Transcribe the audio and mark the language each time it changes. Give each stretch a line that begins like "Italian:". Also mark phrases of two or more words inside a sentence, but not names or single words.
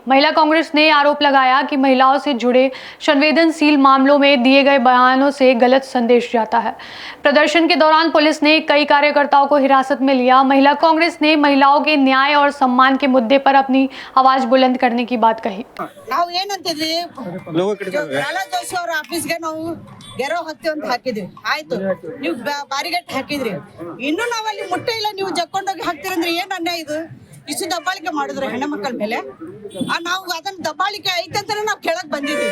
Hindi: महिला कांग्रेस ने आरोप लगाया कि महिलाओं से जुड़े संवेदनशील मामलों में दिए गए बयानों से गलत संदेश जाता है। प्रदर्शन के दौरान पुलिस ने कई कार्यकर्ताओं को हिरासत में लिया। महिला कांग्रेस ने महिलाओं के न्याय और सम्मान के मुद्दे पर अपनी आवाज बुलंद करने की बात कही।
Kannada: ಗೆರೋ ಹತ್ತಿ ಅಂತ ಹಾಕಿದ್ರಿ, ಆಯ್ತು ನೀವು ಬಾರಿಗಟ್ಟಿ ಹಾಕಿದ್ರಿ, ಇನ್ನು ನಾವಲ್ಲಿ ಮುಟ್ಟೆ ಇಲ್ಲ, ನೀವು ಜಕ್ಕೊಂಡೋಗಿ ಹಾಕ್ತಿರಂದ್ರೆ ಏನ್ ಅನ್ಯಾಯ ಇದು? ಇಷ್ಟು ದಬ್ಬಾಳಿಕೆ ಮಾಡಿದ್ರು ಹೆಣ್ಣು ಮಕ್ಕಳ ಮೇಲೆ. ನಾವು ಅದನ್ನ ದಬ್ಬಾಳಿಕೆ ಐತಂತ ನಾವು ಕೇಳಕ್ ಬಂದಿದ್ವಿ.